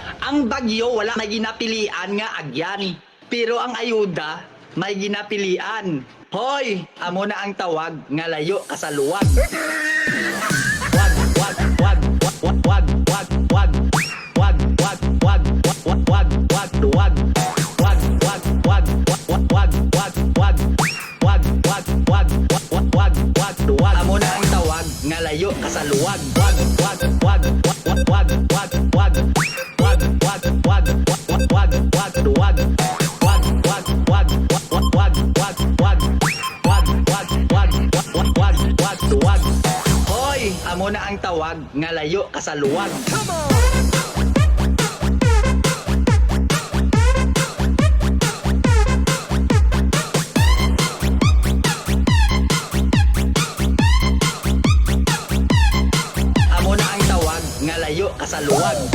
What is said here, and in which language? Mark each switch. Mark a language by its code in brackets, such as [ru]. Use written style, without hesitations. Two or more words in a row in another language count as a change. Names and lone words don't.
[hil] Ang bagyo wala may ginapilian nga agyan. Pero ang ayuda may ginapilian. Hoy, amo na ang tawag nga layo kasaluwag. Wag, wag, wag, wag, wag, wag, wag. Wag, wag, wag, wag, wag, wag, wag. Wag, wag, wag, wag, wag, wag, wag. Wag, wag, wag, wag, wag, wag, wag. Amo na ang tawag nga layo kasaluwag. Wag, wag, wag, wag, wag, wag, wag. Wag, wag, wag, wag, wag, wag, wag. Wag, wag, wag, wag, wag, wag, wag. Wag, wag, wag, wag, wag, wag, wag. Hoy, amo na ang tawag nga layo kasaluwag. [en] Come on! [hil] Amo na ang tawag nga layo kasaluwag.